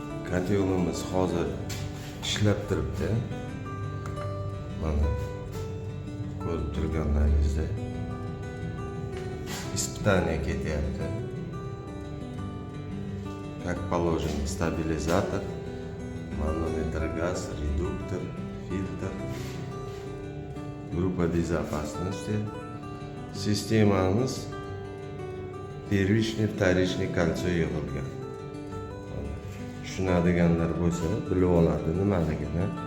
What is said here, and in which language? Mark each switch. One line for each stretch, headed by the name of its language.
Uzbek: Kotelimiz hozir ishlab turibdi. Mana ko'rib turganlaringizdek испытание ketyapti.
Russian: Как положено, стабилизатор, манометр газ, редуктор, фильтр, группа безопасности.
Uzbek: Sistemamiz первичный, вторичный kolso yig'ilgan. Tushunadiganlar bo'lsa bilib oladi nimaligini.